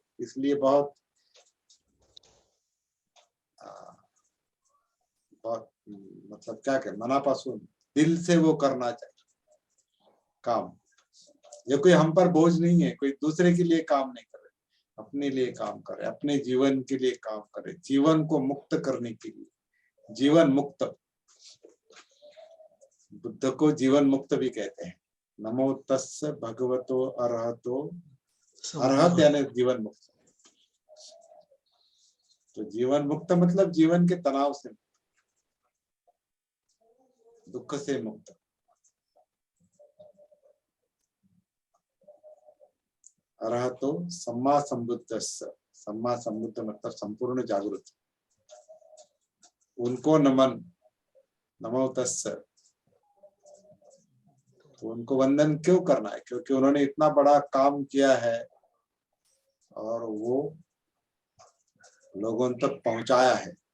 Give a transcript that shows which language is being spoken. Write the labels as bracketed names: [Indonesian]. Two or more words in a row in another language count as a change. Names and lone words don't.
[Hindi] इसलिए बहुत मतलब क्या कहें, मनापासून दिल से वो करना चाहिए काम। ये कोई हम पर बोझ नहीं है, कोई दूसरे के लिए काम नहीं करे, अपने लिए काम करे, अपने जीवन के लिए काम करे, जीवन को मुक्त करने के लिए। जीवन मुक्त, बुद्ध को जीवन मुक्त भी कहते हैं। [Pali] नमो तस्य भगवतो अरहतो, [Hindi] अरहत यानी जीवन मुक्त। तो जीवन मुक्त मतलब जीवन के तनाव से, दुख से मुक्त। [Pali] अरहतो सम्मा संबुद्धस्य, सम्मा संबुद्ध [Hindi] मतलब संपूर्ण जागृत। उनको नमन, [Pali] नमो तस्य। [Hindi] तो उनको वंदन क्यों करना है? क्योंकि उन्होंने इतना बड़ा काम किया है और वो लोगों तक पहुंचाया है।